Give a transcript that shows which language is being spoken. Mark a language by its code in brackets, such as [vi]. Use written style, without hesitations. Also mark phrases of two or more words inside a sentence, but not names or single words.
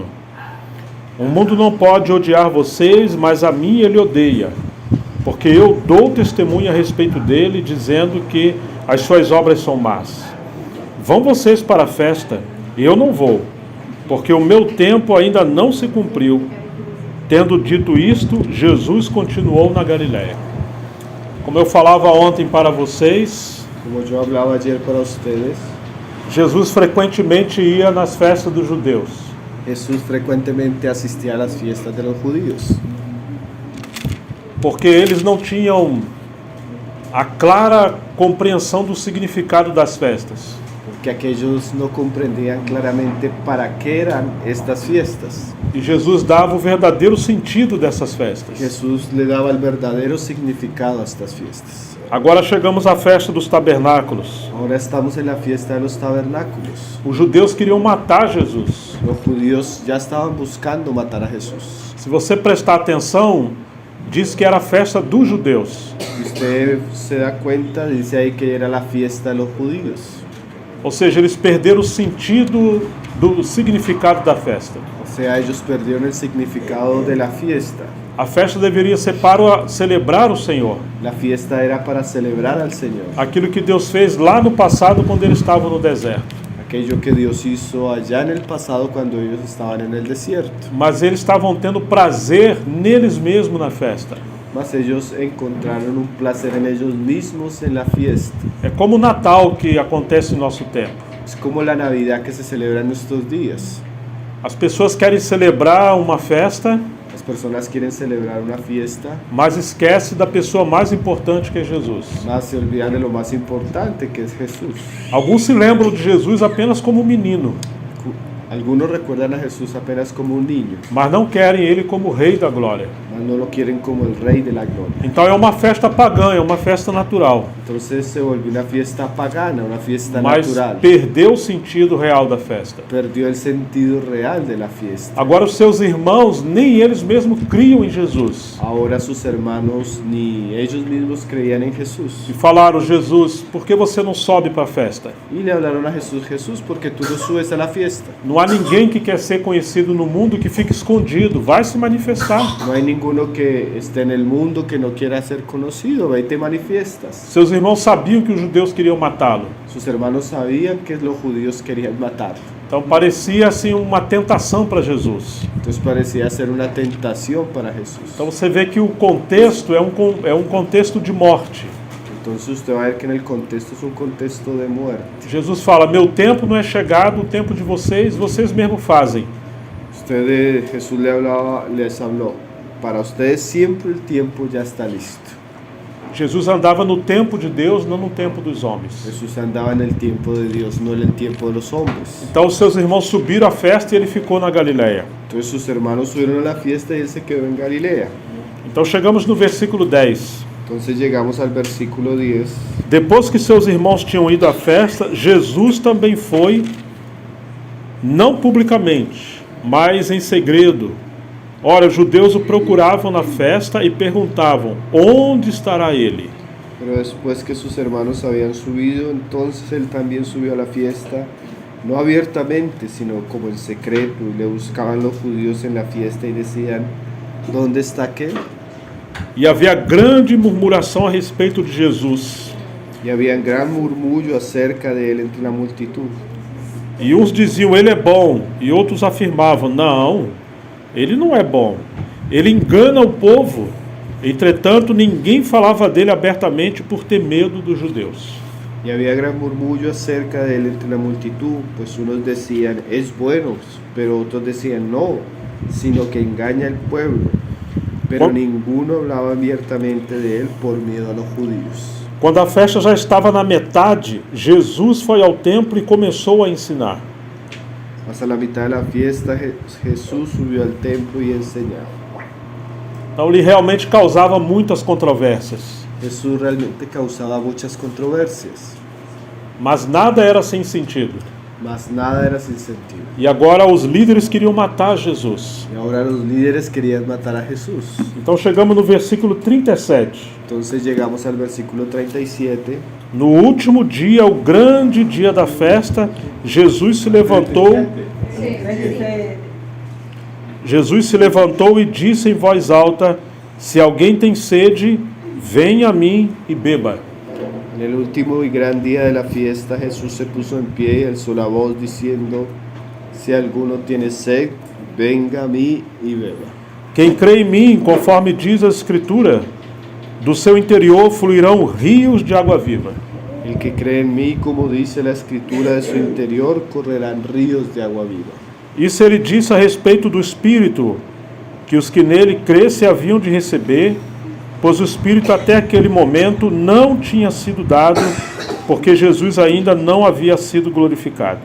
[pt] O mundo não pode odiar vocês, mas a mim ele odeia, porque eu dou testemunho a respeito dele, dizendo que as suas obras são más. Vão vocês para a festa, e eu não vou, porque o meu tempo ainda não se cumpriu. Tendo dito isto, Jesus continuou na Galileia. Como eu falava ontem para vocês, [es] Como yo hablaba ayer para ustedes, [pt] Jesus frequentemente ia nas festas dos judeus. [es] Jesús frecuentemente asistía a las fiestas de los judíos, [pt] Porque eles não tinham a clara compreensão do significado das festas. [es] porque aquellos no comprendían claramente para qué eran estas fiestas. [pt] E Jesus dava o verdadeiro sentido dessas festas. [es] Jesús le daba el verdadero significado a estas fiestas. [pt] Agora chegamos à festa dos tabernáculos. [es] Ahora estamos en la fiesta de los tabernáculos. [pt] Os judeus queriam matar Jesus. [es] Los judíos ya estaban buscando matar a Jesús. [pt] Se você prestar atenção, diz que era a festa dos judeus. [es] Si usted se da cuenta, dice ahí que era la fiesta de los judíos. [pt] Ou seja, eles perderam o sentido do significado da festa. [es] O sea, ellos perdieron el significado de la fiesta. [pt] A festa deveria ser para celebrar o Senhor. [es] La fiesta era para celebrar al Señor. [pt] Aquilo que Deus fez lá no passado, quando eles estavam no deserto. [es] Aquello que Dios hizo allá en el pasado cuando ellos estaban en el desierto. [pt] Mas eles estavam tendo prazer neles mesmos na festa. [es] Mas ellos encontraron un placer en ellos mismos en la fiesta. [pt] É como o Natal que acontece em nosso tempo. [es] Es como la Navidad que se celebra en estos días. [pt] As pessoas querem celebrar uma festa, [es] Las personas quieren celebrar una fiesta, [pt] mas esquece da pessoa mais importante que é Jesus. [es] mas se olvidan de lo más importante que es Jesús. [pt] Alguns se lembram de Jesus apenas como um menino, [es] Algunos recuerdan a Jesús apenas como un niño, [pt] mas não querem ele como o Rei da Glória. [es] mas no lo quieren como el Rey de la Gloria. [pt] Então é uma festa pagã, é uma festa natural, [es] Entonces se volvió una fiesta pagana, una fiesta mas natural. [pt] perdeu o sentido real da festa. [es] Perdió el sentido real de la fiesta. [pt] Agora os seus irmãos, nem eles mesmos criam em Jesus. [es] Ahora sus hermanos ni ellos mismos creían en Jesús. [pt] E falaram: Jesus, por que você não sobe para a festa? [es] Y le hablaron a Jesús: Jesús, ¿por qué tú no subes a la fiesta? [pt] Não há ninguém que quer ser conhecido no mundo que fique escondido, vai se manifestar. [es] No hay ninguno que esté en el mundo que no quiera ser conocido, ve y te manifiestas. [pt] Seus irmãos sabiam que os judeus queriam matá-lo. [es] Sus hermanos sabían que los judíos querían matarlo. [pt] Então parecia assim uma tentação para Jesus. [es] Entonces parecía ser una tentación para Jesús. [pt] Então você vê que o contexto é um contexto de morte. [es] Entonces usted va a ver que en el contexto es un contexto de muerte. [pt] Jesus fala: meu tempo não é chegado, o tempo de vocês mesmos fazem. [es] Jesús les habló, para ustedes siempre el tiempo ya está listo. [pt] Jesus andava no tempo de Deus, não no tempo dos homens. [es] Jesús andaba en el tiempo de Dios, no en el tiempo de los hombres. [pt] Então os seus irmãos subiram à festa e ele ficou na Galileia. [es] Entonces sus hermanos subieron a la fiesta y él se quedó en Galilea. [pt] Então chegamos no versículo 10. [es] Entonces llegamos al versículo 10. [pt] Depois que seus irmãos tinham ido à festa, Jesus também foi, não publicamente, mas em segredo. Ora, os judeus o procuravam na festa e perguntavam: onde estará ele? [es] Pero después que sus hermanos habían subido, entonces él también subió a la fiesta, no abiertamente, sino como en secreto, y le buscaban los judíos en la fiesta y decían: ¿dónde está aquel? [pt] E havia grande murmuração a respeito de Jesus. [es] Y había un gran murmullo acerca de él entre la multitud. [pt] E uns diziam: ele é bom, e outros afirmavam: não, ele não é bom, ele engana o povo. Entretanto, ninguém falava dele abertamente por ter medo dos judeus. [es] Y había gran murmullo acerca de él entre la multitud, pues unos decían, es bueno, pero otros decían, no, sino que engaña al pueblo. Pero ninguno hablaba abiertamente de él por miedo a los judíos. [pt] Quando a festa já estava na metade, Jesus foi ao templo e começou a ensinar. [es] Hasta la mitad de la fiesta Jesús subió al templo y enseñaba. [pt] Então ele realmente causava muitas controvérsias. [es] Jesús realmente causaba muchas controversias, [pt] Mas nada era sem sentido. [es] mas nada era sin sentido. [pt] E agora os líderes queriam matar Jesus. [es] Y ahora los líderes querían matar a Jesús. [pt] Então chegamos no versículo 37. [es] Entonces llegamos al versículo 37. [pt] No último dia, o grande dia da festa, Jesus se levantou e disse em voz alta: se alguém tem sede, venha a mim e beba. [es] En el último y gran día de la fiesta, Jesús se puso en pie y alzó la voz diciendo, si alguno tiene sed, venga a mí y beba. [pt] Quem crê em mim, conforme diz a Escritura, do seu interior fluirão rios de água viva. [es] El que cree en mí, como dice la Escritura, de su interior correrán ríos de agua viva. [pt] Isso ele disse a respeito do Espírito, que os que nele crescem haviam de receber, pois o Espírito até aquele momento não tinha sido dado, porque Jesus ainda não havia sido glorificado.